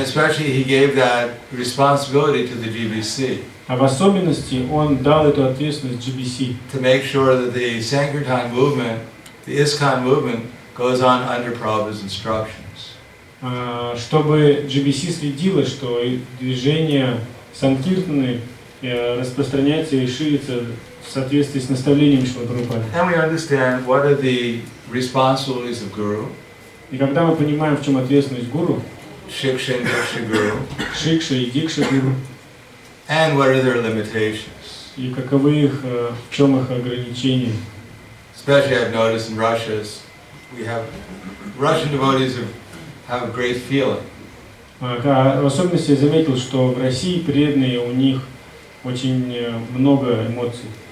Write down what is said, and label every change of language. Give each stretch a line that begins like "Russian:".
English: And especially he gave that responsibility to the GBC.
Russian: А в особенности он дал эту ответственность GBC.
English: To make sure that the Sankirtan movement, the ISKCON movement, goes on under Prabhupada's instructions.
Russian: Чтобы GBC следило, что движение Санкиртаны распространяется и ширится в соответствии с наставлением Шрила Прабхупады.
English: And we understand what are the responsibilities of guru.
Russian: И когда мы понимаем, в чем ответственность гуру,
English: Shiksha and Diksha guru.
Russian: Шикша и Дикша гуру,
English: And what are their limitations.
Russian: и каковы их, в чем их ограничения.
English: Especially I've noticed in Russia, we have Russian devotees have a great feeling.
Russian: В особенности я заметил, что в России преданные, у них очень много эмоций.